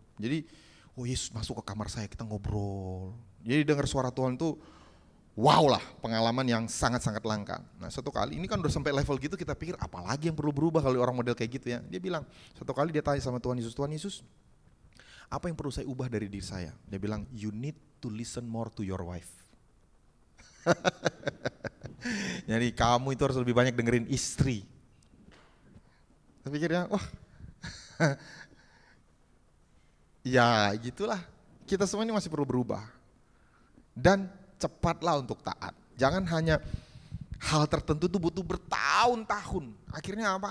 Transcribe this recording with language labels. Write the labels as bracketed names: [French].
[Indonesian] Jadi, oh Yesus masuk ke kamar saya, kita ngobrol. Jadi dengar suara Tuhan tuh, wow lah, pengalaman yang sangat-sangat langka. Nah satu kali, ini kan udah sampai level gitu kita pikir apalagi yang perlu berubah kalau orang model kayak gitu ya. Dia bilang, satu kali dia tanya sama Tuhan Yesus, apa yang perlu saya ubah dari diri saya? Dia bilang, [English] you need to listen more to your wife. [Indonesian] Jadi kamu itu harus lebih banyak dengerin istri. Saya pikirnya, wah, ya gitulah, kita semua ini masih perlu berubah. Dan cepatlah untuk taat. Jangan hanya hal tertentu itu butuh bertahun-tahun. Akhirnya apa?